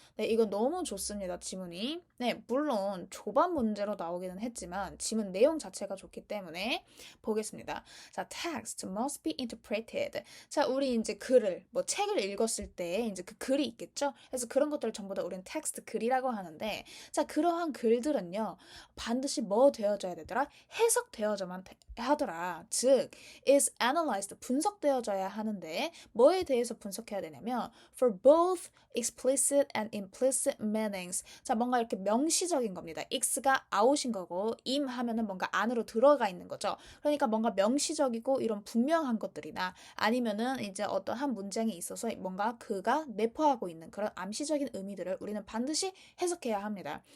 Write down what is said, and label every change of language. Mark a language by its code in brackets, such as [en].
[ko] 네, 이거 너무 좋습니다, 지문이. 네, 물론 조반 문제로 나오기는 했지만, 지문 내용 자체가 좋기 때문에 보겠습니다. [en] 자, text must be interpreted. [ko] 자, 우리 이제 글을, 뭐 책을 읽었을 때 이제 그 글이 있겠죠? 그래서 그런 것들을 전부 다 우리는 텍스트 글이라고 하는데, 자, 그러한 글들은요, 반드시 뭐 되어져야 되더라? 해석되어져만 하더라. [en] 즉, is analyzed, [ko] 분석되어져야 하는데, 뭐에 대해서 분석해야 되냐면, [en] for both explicit and implicit meanings. [ko] 자, 뭔가 이렇게 명시적인 겁니다. x가 out인 거고, im 하면은 뭔가 안으로 들어가 있는 거죠. 그러니까 뭔가 명시적이고 이런 분명한 것들이나 아니면은 이제 어떤 한 문장에 있어서 뭔가 그가 내포하고 있는 그런 암시적인 의미들을 우리는 반드시 해석해야 합니다.